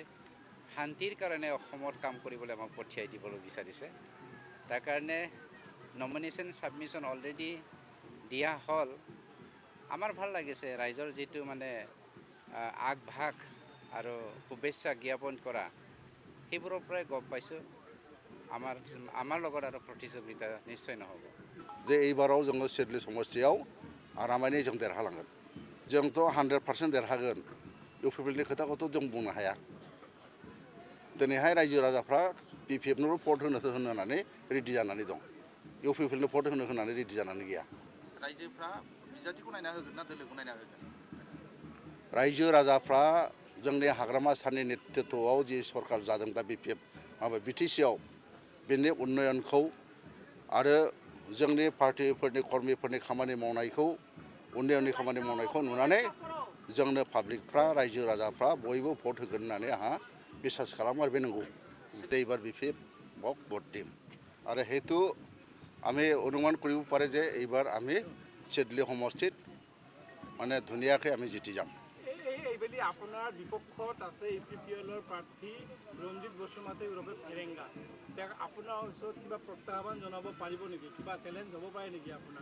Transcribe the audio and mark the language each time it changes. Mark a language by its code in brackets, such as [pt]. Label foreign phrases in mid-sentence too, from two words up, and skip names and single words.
[as] শান্তিৰ কাৰণে অসমত কাম কৰিবলৈ আমাক পঠিয়াই দিবলৈ বিচাৰিছে তাৰ কাৰণে [en] nomination submission already [as] দিয়া হ'ল আমাৰ ভাল লাগিছে ৰাইজৰ যিটো মানে আগভাগ আৰু শুভেচ্ছা জ্ঞাপন কৰা সেইবোৰৰ পৰাই গম পাইছোঁ আমাৰ লগত আৰু প্ৰতিযোগিতা নিশ্চয় নহ'ব [brx] যে এইবাराव जोङो सिडली समस्थियाव आरामैनो जों देरहालांगोन जोंथ' 100% देरहागोन इउ पि पि एलनि खोथाखौथ' जों बुंनो हाया दिनैहाय रायजो राजाफ्रा बि पि एफनोबो भट होनानै रेडि जानानै दं इउ पि पि एलनो भट होनानै रेडि जानानै गैया रायजोफ्रा बिजाथिखौ नायना होगोन ना दोलोखौ नायना होगोन रायजो राजाफ्रा जोंनि हाग्रामा सारनि नेतृत्वआव जि सरकार जादों दा बि पि एफ बि टि सिआव बेनि उन्नयनखौ आरो जोंनि पार्टिफोरनि कर्मिफोरनि खामानि मावनायखौ उन्नयननि खामानि मावनायखौ नुनानै जोंनो पाब्लिकफ्रा रायजो राजाफ्रा बयबो भट होगोन होननानै आंहा বিশ্বাস खालामो आरो बे नंगौ [as] এইবাৰ বি পি এফ ভোট দিম আৰু সেইটো আমি অনুমান কৰিব পাৰে যে এইবাৰ আমি চিডলি সমষ্টিত মানে ধুনীয়াকৈ আমি জিতি যাম এইবেলি আপোনাৰ বিপক্ষত আছে ইউ পি পি এলৰ প্ৰাৰ্থী ৰঞ্জিত বসুমতাৰী ওৰফে ফেৰেংগা তেওঁক আপোনাৰ ওচৰত কিবা প্ৰত্যাহ্বান জনাব পাৰিব নেকি কিবা চেলেঞ্জ হ'ব পাৰে নেকি আপোনাৰ